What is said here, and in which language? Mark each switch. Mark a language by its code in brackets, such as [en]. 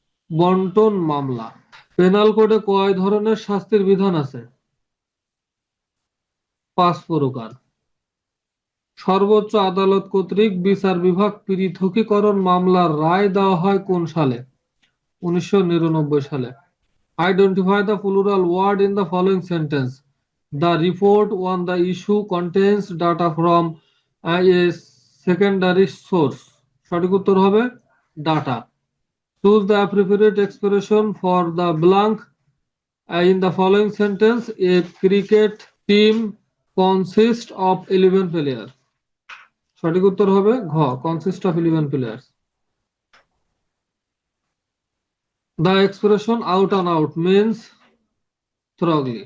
[bn] বন্টন মামলা। পেনাল কোডে কয় ধরনের শাস্তির বিধান আছে? 5 প্রকার। সর্বোচ্চ আদালত কর্তৃক বিচার বিভাগ পৃথকীকরণ মামলার রায় দেওয়া হয় কোন সালে? 1999 সালে। [en] Identify the plural word in the following sentence. The report on the issue contains data from a secondary source. [bn] সঠিক উত্তর হবে data. [en] Choose the appropriate expression for the blank in the following sentence. A cricket team consists of 11 players. [bn] সঠিক উত্তর হবে ঘ, [en] consists of 11 players. The expression out and out means thoroughly.